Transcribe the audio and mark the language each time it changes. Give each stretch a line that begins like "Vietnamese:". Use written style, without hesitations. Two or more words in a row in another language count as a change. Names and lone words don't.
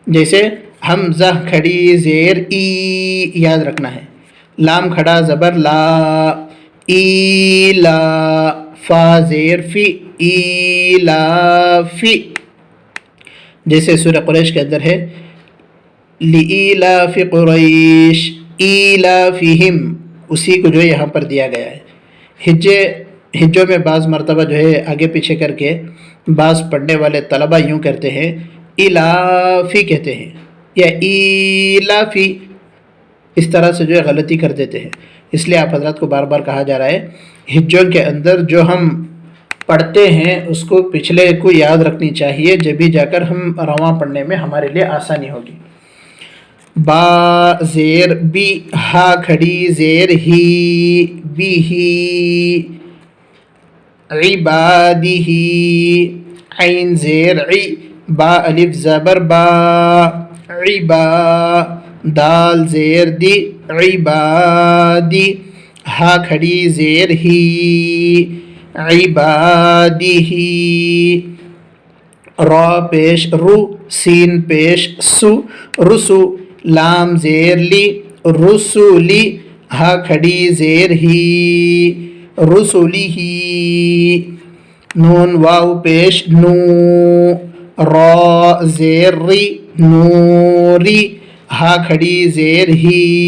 Urdu: جیسے حمزہ کھڑی زیر ای یاد رکھنا ہے، لام کھڑا زبر لا، ای لا، فا زیر فی، ای لا فی، جیسے سورہ قریش کے اندر ہے
Arabic: لِإِيلَافِ قُرَيْشٍ إِيلَافِهِمْ،
Urdu: اسی کو جو ہے یہاں پر دیا گیا ہے۔ ہجوں میں بعض مرتبہ جو ہے آگے پیچھے کر کے بعض پڑھنے والے طلبہ یوں کرتے ہیں الافی کہتے ہیں یا ایلافی، اس طرح سے جو ہے غلطی کر دیتے ہیں، اس لیے آپ حضرات کو بار بار کہا جا رہا ہے ہجوں کے اندر جو ہم پڑھتے ہیں اس کو پچھلے کو یاد رکھنی چاہیے، جبھی جا کر ہم رواں پڑھنے میں ہمارے لیے آسانی ہوگی۔ با زیر بی، ہا کھڑی زیر ہی، بی ہی، عبادی ہی، عین زیر عی، با الف زبر با، عبا، دال زیر دی، عبادی، ہا کھڑی زیر ہی، عبادی ہی، را پیش رو، سین پیش سو، رسو، لام زیر لی، رسولی، ہا کھڑی زیر ہی، رسولی ہی، نون واو پیش نو، را زیر ری، نوری، ہا کھڑی زیر ہی،